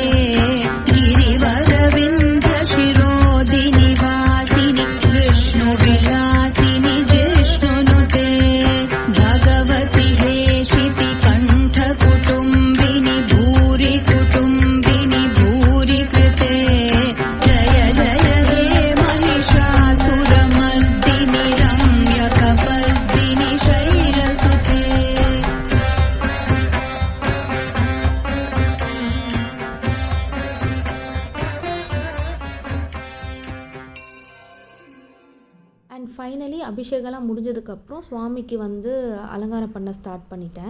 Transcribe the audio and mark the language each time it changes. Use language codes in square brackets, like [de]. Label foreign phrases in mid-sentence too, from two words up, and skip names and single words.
[sa] गिरिवरविन्ध्य शिरोधिनि वासिनि विष्णुविलासिनि जिष्णुनुते भगवति हेशिति कण्ठ कुटुम्बिनि भूरि कुटुम्बिनि भूरि कृते जय जय हे महिषासुरमर्दिनि रम्यकपर्दिनि शैलसुते [en] and finally [ta] அபிஷேகம்லாம் முடிஞ்சதுக்கப்புறம் சுவாமிக்கு வந்து அலங்காரம் பண்ண ஸ்டார்ட் பண்ணிட்டேன்.